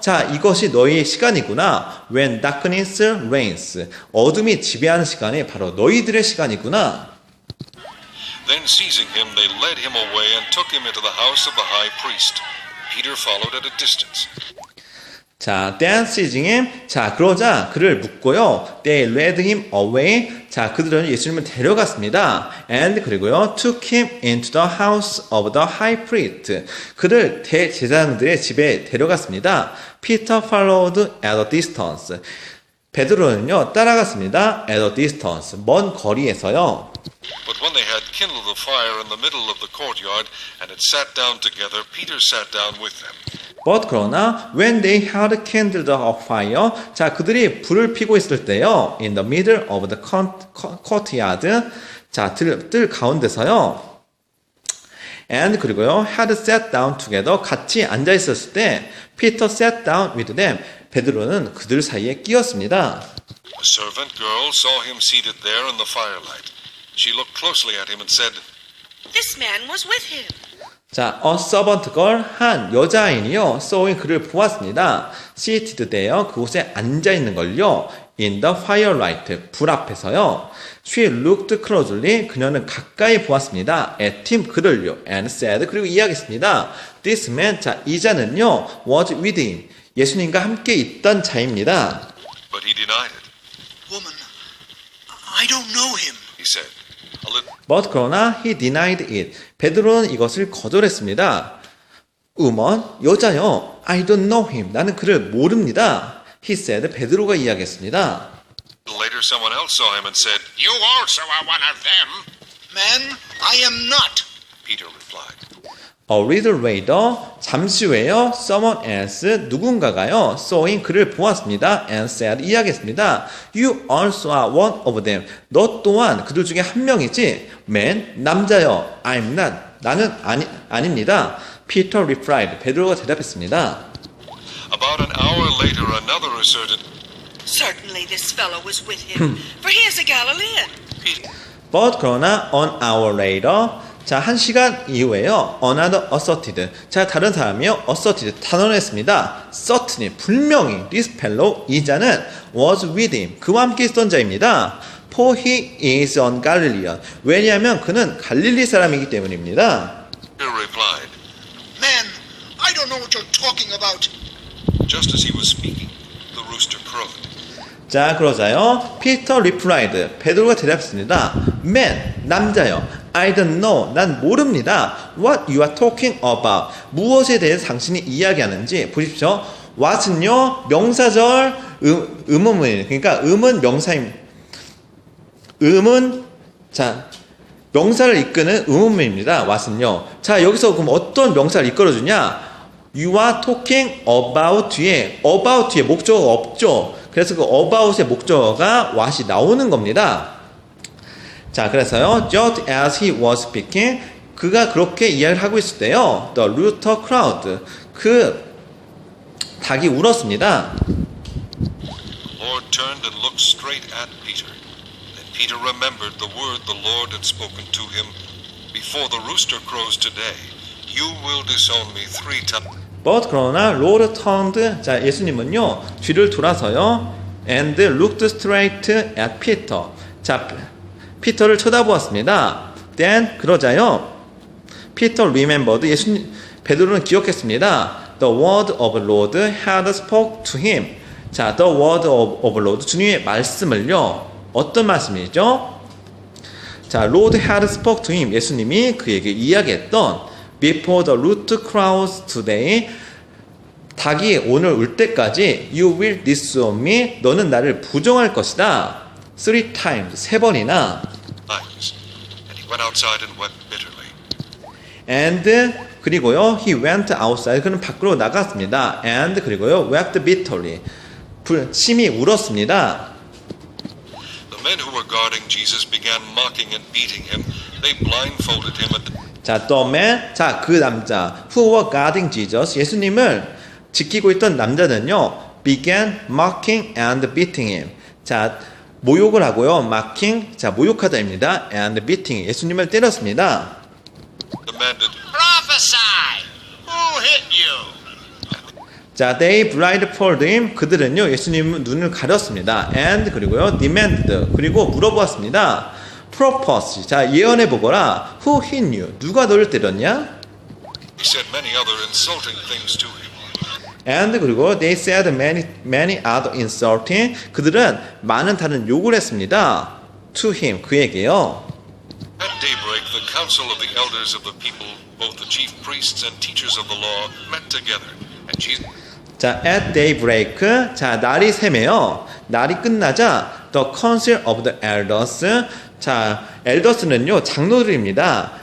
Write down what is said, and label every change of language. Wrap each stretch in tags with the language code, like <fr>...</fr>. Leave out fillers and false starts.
<ko>자, 이것이 너희의 시간이구나.</ko> <en>When darkness reigns.</en> <ko>어둠이 지배하는 시간이 바로 너희들의 시간이구나.</ko> <en>Then seizing him, they led him away and took him into the house of the high priest. Peter followed at a distance.</en> <ko>자,</ko> <en>then seizing him.</en> <ko>자, 그러자 그를 묶고요.</ko> <en>They led him away.</en> <ko>자, 그들은 예수님을 데려갔습니다.</ko> <en>And</en> <ko>그리고요,</ko> <en>took him into the house of the high priest.</en> <ko>그를 대제사장들의 집에 데려갔습니다.</ko> <en>Peter followed at a distance.</en> <ko>베드로는요, 따라갔습니다.</ko> <en>At a distance.</en> <ko>먼 거리에서요.</ko> <en>But when they had kindled a fire in the middle of the courtyard and had sat down together, Peter sat down with them. But</en> <ko>그러나</ko> <en>when they had kindled a fire,</en> <ko>자, 그들이 불을 피고 있을 때요,</ko> <en>in the middle of the courtyard,</en> <ko>자, 뜰 가운데서요,</ko> <en>And</en> <ko>그리고요,</ko> <en>had sat down together,</en> <ko>같이 앉아 있었을 때,</ko> <en>Peter sat down with them.</en> <ko>베드로는 그들 사이에 끼었습니다.</ko> <en>A servant girl saw him seated there in the firelight. She looked closely at him and said, This man was with him.</en> <ko>자,</ko> <en>a servant girl,</en> <ko>한 여자아인이요,</ko> <en>sawing</en> <ko>그를 보았습니다.</ko> <en>seated there,</en> <ko>그곳에 앉아 있는 걸요,</ko> <en>in the firelight,</en> <ko>불 앞에서요.</ko> <en>She looked closely,</en> <ko>그녀는 가까이 보았습니다.</ko> <en>at him,</en> <ko>그를요,</ko> <en>and said,</en> <ko>그리고 이야기했습니다.</ko> <en>This man,</en> <ko>자, 이 자는요,</ko> <en>was with him,</en> <ko>예수님과 함께 있던 자입니다.</ko> <en>but he denied it. Woman, I don't know him. He said, a little, But</en> <ko>그러나</ko> <en>he denied it.</en> <ko>베드로는 이것을 거절했습니다.</ko> <en>Woman,</en> <ko>여자요,</ko> <en>I don't know him.</en> <ko>나는 그를 모릅니다.</ko> <en>He said,</en> <ko>베드로가 이야기했습니다.</ko> <en>later someone else saw him and said, You also are one of them. Man, I am not. Peter replied. A little later,</en> <ko>잠시 후에요,</ko> <en>someone else,</en> <ko>누군가가요,</ko> <en>sawing</en> <ko>그를 보았습니다.</ko> <en>and said,</en> <ko>이야기했습니다.</ko> <en>You also are one of them.</en> <ko>너 또한 그들 중에 한 명이지.</ko> <en>Man,</en> <ko>남자요.</ko> <en>I'm not.</en> <ko>나는 아닙니다.</ko> <en>Peter replied.</en> <ko>베드로가 대답했습니다.</ko> <en>About an hour later, another asserted, Certainly this fellow was with him, for he is a Galilean. Peter, But</en> <ko>그러나</ko> <en>an hour later,</en> <ko>자, 한 시간 이후에요.</ko> <en>Another asserted.</en> <ko>자, 다른 사람이요.</ko> <en>asserted.</en> <ko>단언했습니다.</ko> <en>Certainly,</en> <ko>분명히</ko> <en>this fellow,</en> <ko>이 자는</ko> <en>was with him.</en> <ko>그와 함께 있던 자입니다.</ko> <en>For he is a Galilean.</en> <ko>왜냐하면 그는 갈릴리 사람이기 때문입니다.</ko> <en>Peter replied. Man, I don't know what you're talking about. Just as he was speaking, the rooster crowed.</en> <ko>자, 그러자요.</ko> <en>Peter replied.</en> <ko>베드로가 대답했습니다.</ko> <en>Man,</en> <ko>남자요.</ko> <en>I don't know.</en> <ko>난 모릅니다.</ko> <en>What you are talking about.</en> <ko>무엇에 대해서 당신이 이야기하는지 보십시오. what은요, 명사절 의문문이에요. 그러니까 음은 명사입니다. 음은 자 명사를 이끄는 의문문입니다. what은요. 자, 여기서 그럼 어떤 명사를 이끌어주냐?</ko> <en>You are talking about</en> <ko>뒤에 목적어가 없죠. 그래서 그 about의 목적어가 what이 나오는 겁니다. 자, 그래서요,</ko> <en>just as he was speaking,</en> <ko>그가 그렇게 이야기를 하고 있을 때요,</ko> <en>the rooster crowed,</en> <ko>그 닭이 울었습니다.</ko> <en>The Lord turned and looked straight at Peter. Then Peter remembered the word the Lord had spoken to him. Before the rooster crows today, you will disown me 3 times. But</en> <ko>그러나</ko> <en>Lord turned,</en> <ko>자, 예수님은요, 뒤를 돌아서요,</ko> <en>and looked straight at Peter.</en> <ko>자, 피터를 쳐다보았습니다.</ko> <en>Then</en> <ko>그러자요,</ko> <en>Peter remembered,</en> <ko>베드로는 기억했습니다.</ko> <en>The word of Lord had spoke to him.</en> <ko>자,</ko> <en>the word of Lord,</en> <ko>주님의 말씀을요, 어떤 말씀이죠?</ko> <en>자, Lord had spoke to him.</en> <ko>예수님이 그에게 이야기했던</ko> <en>Before the rooster crows today,</en> <ko>닭이 오늘 울 때까지</ko> <en>You will disown me.</en> <ko>너는 나를 부정할 것이다.</ko> <en>3 times,</en> <ko>3번이나.</ko> <en>And he went outside and wept bitterly. And</en> <ko>그리고요,</ko> <en>he went outside.</en> <ko>그는 밖으로 나갔습니다.</ko> <en>And</en> <ko>그리고요,</ko> <en>wept bitterly.</en> <ko>심히 울었습니다.</ko> <en>The men who were guarding Jesus began mocking and beating him. They blindfolded him and 자, the man,</en> <ko>자, 그 남자,</ko> <en>who were guarding Jesus,</en> <ko>예수님을 지키고 있던 남자는요,</ko> <en>began mocking and beating him.</en> <ko>자, 모욕을 하고요,</ko> <en>mocking,</en> <ko>자, 모욕하다입니다.</ko> <en>and beating,</en> <ko>예수님을 때렸습니다.</ko> <en>demanded, Prophesy. Who hit you?</en> <ko>자,</ko> <en>they blindfolded him,</en> <ko>그들은요, 예수님 눈을 가렸습니다.</ko> <en>and</en> <ko>그리고요,</ko> <en>demanded,</en> <ko>그리고 물어보았습니다.</ko> <en>propose,</en> <ko>자, 예언해 보거라.</ko> <en>Who hit you?</en> <ko>누가 너를 때렸냐?</ko> <en>he said many other insulting things to him. And</en> <ko>그리고</ko> <en>they said many other insulting,</en> <ko>그들은 많은 다른 욕을 했습니다.</ko> <en>To him,</en> <ko>그에게요.</ko> <en>At daybreak, the council of the elders of the people, both the chief priests and teachers of the law, met together. And Jesus</en> <ko>자,</ko> <en>at daybreak,</en> <ko>자, 날이 새매요. 날이 끝나자</ko> <en>the council of the elders,</en> <ko>자, elders는요, 장로들입니다.</ko>